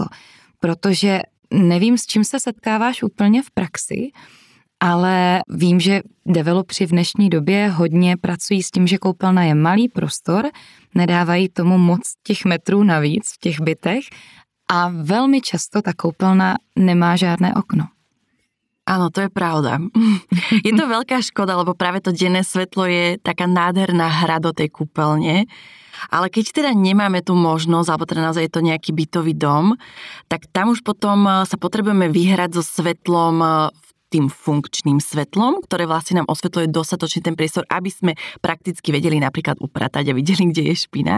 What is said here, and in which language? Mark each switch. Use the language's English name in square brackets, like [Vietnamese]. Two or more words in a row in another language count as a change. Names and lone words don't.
[Czech] Protože nevím, s čím se setkáváš úplně v praxi, ale vím, že developři v dnešní době hodně pracují s tím, že koupelna je malý prostor, nedávají tomu moc těch metrů navíc v těch bytech a velmi často ta koupelna nemá žádné okno. [Slovak] Áno, to je pravda. Je to veľká škoda, lebo práve to denné svetlo je taká nádherná hra do tej kúpeľne. Ale keď teda nemáme tú možnosť, alebo teda naozaj je to nejaký bytový dom, tak tam už potom sa potrebujeme vyhrať so svetlom, tým funkčným svetlom, ktoré vlastne nám osvetľuje dostatočne ten priestor, aby sme prakticky vedeli napríklad upratať a videli, kde je špina.